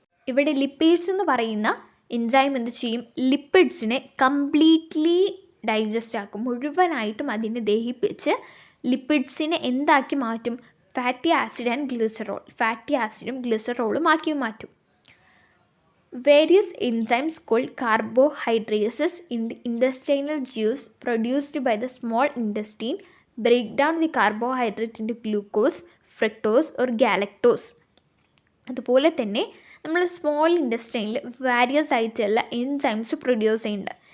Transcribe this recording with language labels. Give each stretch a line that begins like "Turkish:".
Malayalam: ഇവിടെ ലിപ്പീസ് എന്ന് പറയുന്ന എൻസൈം എന്ത് ചെയ്യും? ലിപ്പിഡ്സിനെ കംപ്ലീറ്റ്ലി ഡൈജസ്റ്റ് ആക്കും, മുഴുവനായിട്ടും അതിനെ ദഹിപ്പിച്ച് ലിപ്പിഡ്സിനെ എന്താക്കി മാറ്റും? Fatty acid and glycerol, fatty ആസിഡും ഗ്ലിസറോളും ആക്കി മാറ്റും.
English: Various enzymes called carbohydrases in the intestinal juice produced by the small intestine break down the carbohydrate into glucose, fructose or galactose.
Malayalam: അതുപോലെ തന്നെ നമ്മൾ സ്മോൾ ഇൻറ്റസ്റ്റൈനിൽ വാരിയസ് ആയിട്ടുള്ള എൻസൈംസ് പ്രൊഡ്യൂസ് ചെയ്യുന്നുണ്ട്.